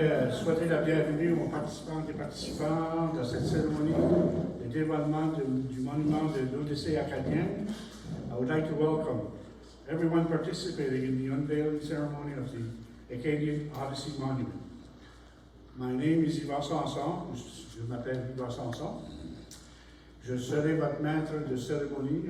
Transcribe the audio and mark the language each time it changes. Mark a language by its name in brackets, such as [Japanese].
[French] souhaiter la bienvenue aux participantes et participants de cette cérémonie de dévoilement du monument de l'Odyssée acadienne. [English] I would like to welcome everyone participating in the unveiling ceremony of the Acadian Odyssey Monument. My name is Yvan Sanson. [French] Je m'appelle Yvan Sanson. Je serai votre maître de cérémonie.